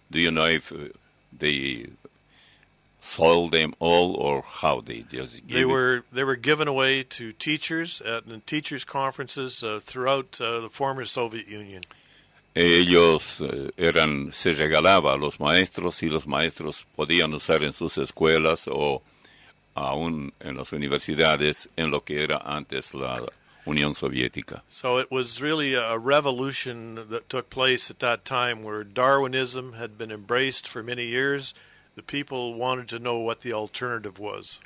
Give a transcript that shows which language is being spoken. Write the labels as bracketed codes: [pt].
[en] Do you know if they sold them all or how they just They were given away to teachers at teachers conferences throughout the former Soviet Union. [es] Ellos se regalaba a los maestros y los maestros podían usar en sus escuelas o aún en las universidades en lo que era antes la Unión Soviética. [en] So it was really a revolution that took place at that time where Darwinism had been embraced for many years. The people wanted to know what the alternative was.